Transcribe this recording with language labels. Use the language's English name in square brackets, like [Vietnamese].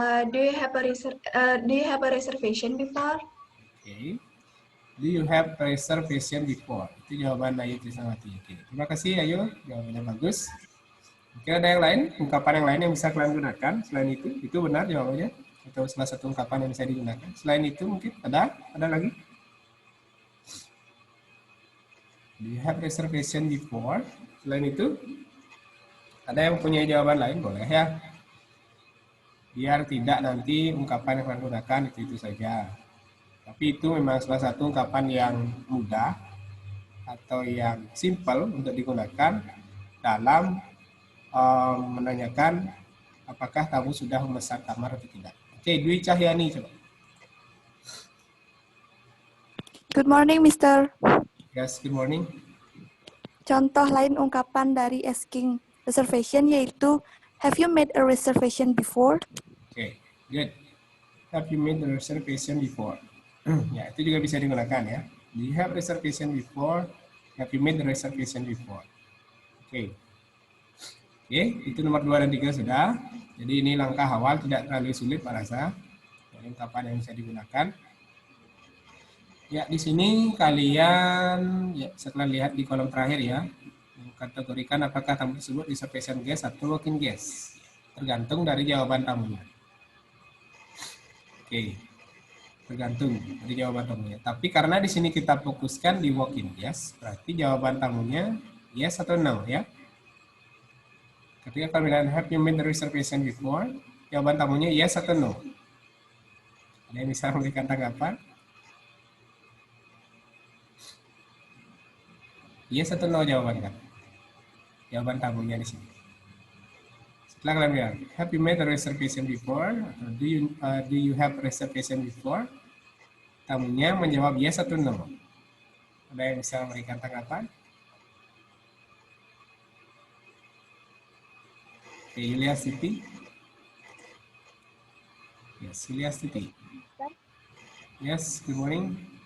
[English] Do you have a reservation before? Oke. Do you have reservation before? [Indonesian] Itu jawaban Ayu Trisnawati. Oke. Terima kasih Ayu, jawabannya bagus. Oke, ada yang lain, ungkapan yang lain yang bisa kalian gunakan selain itu benar jawabannya? Atau salah satu ungkapan yang bisa digunakan? Selain itu mungkin ada lagi? [English] Do you have reservation before? [Indonesian] Selain itu, ada yang punya jawaban lain? Boleh ya. Biar tidak nanti ungkapan yang kalian gunakan itu saja. Tapi itu memang salah satu ungkapan yang mudah atau yang simple untuk digunakan dalam menanyakan apakah tamu sudah memesan kamar atau tidak. Oke, Dwi Cahyani coba. [English] Good morning, Mister. Yes, good morning. [Indonesian] Contoh lain ungkapan dari asking reservation yaitu [English] have you made a reservation before? Oke, good. Have you made the reservation before? [Indonesian] Ya, itu juga bisa digunakan ya. [English] Do you have reservation before? Have you made the reservation before? [Indonesian] Oke. Oke, itu nomor 2 dan 3 sudah. Jadi ini langkah awal, tidak terlalu sulit Pak rasa. Ini ungkapan yang bisa digunakan. Ya, di sini kalian ya setelah lihat di kolom terakhir ya, kategorikan apakah tamu tersebut reservation guest atau walk-in guest. Tergantung dari jawaban tamunya. Oke, tergantung dari jawaban tamunya. Tapi karena di sini kita fokuskan di walk-in guest, berarti jawaban tamunya yes atau no ya. Ketika kalian [English] have you made the reservation before, [Indonesian] jawaban tamunya yes atau no. Ada yang bisa memberikan tanggapan? Yes atau no jawabannya? Jawaban tamunya di sini. Setelah kalian bilang, [English] have you made a reservation before? [Indonesian] Atau [English] do you have reservation before? [Indonesian] Tamunya menjawab yes atau no. Ada yang bisa memberikan tanggapan? Oke, Yulia Siti. [English] Yes, Yulia Siti. Yes, good morning.